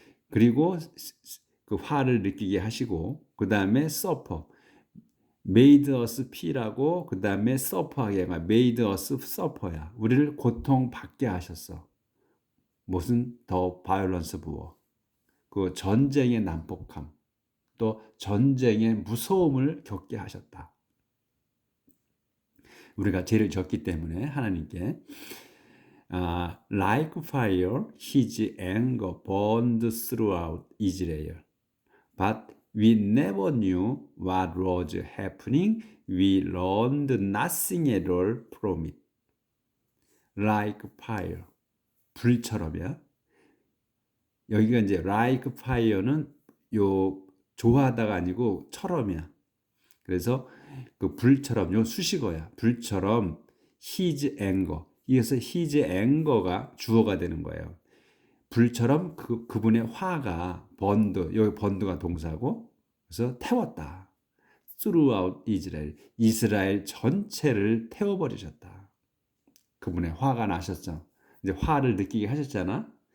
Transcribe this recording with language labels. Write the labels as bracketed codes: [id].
[ko] 그리고 그 화를 느끼게 하시고, 그 다음에 suffer, [en] made us feel [ko] 하고, 그 다음에 suffer하게 [en] made us suffer [ko] 야. 우리를 고통받게 하셨어. 무슨? 더 [en] violence of war, [ko] 그 전쟁의 난폭함, 또 전쟁의 무서움을 겪게 하셨다. 우리가 죄를 졌기 때문에 하나님께 [en] like fire, his anger burned throughout Israel. But we never knew what was happening. We learned nothing at all from it. Like fire, 불처럼이야. [ko] 여기가 이제 like fire는 요 좋아하다가 아니고 처럼이야. 그래서 그 불처럼, 요 수식어야. 불처럼 [en] his anger. [ko] 이어서 [en] his anger [ko] 가 주어가 되는 거예요. 불처럼 그분의 화가 여기 번드가 동사고, 그래서 태웠다. [en] throughout Israel, [ko] 이스라엘 전체를 태워버리셨다. 그분의 화가 나셨죠. 이제 화를 느끼게 하셨잖아.